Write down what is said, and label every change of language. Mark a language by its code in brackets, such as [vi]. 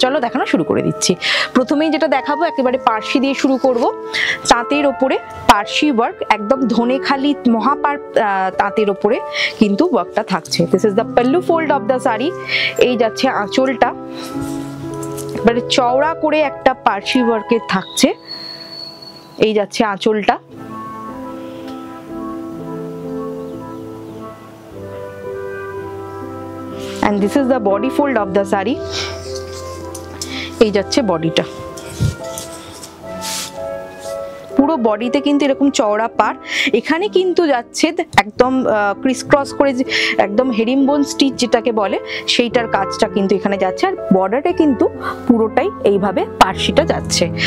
[bn] চলো দেখানো শুরু করে দিচ্ছি। প্রথমেই যেটা দেখাবো একেবারে পার্সি দিয়ে শুরু করব। তাঁতের ওপরে পার্সি ওয়ার্ক, একদম ধনেখালি মহাপার তাঁতের ওপরে কিন্তু ওয়ার্কটা থাকছে। [en] This is the pallu fold of the sari. [bn] এই যাচ্ছে আঁচলটা, এবারে চওড়া করে একটা পার্সি ওয়ার্কের থাকছে। এই যাচ্ছে আঁচলটা, [en] and this is the body fold of the saree. [bn] এই যাচ্ছে বডিটা, পুরো বডিতে কিন্তু এরকম চওড়া পার। এখানে কিন্তু যাচ্ছে একদম ক্রিস ক্রস করে, একদম হেরিমবোন স্টিচ যেটাকে বলে, সেইটার কাজটা কিন্তু এখানে যাচ্ছে। আর বর্ডারে কিন্তু পুরোটাই এইভাবে পার্সিটা যাচ্ছে।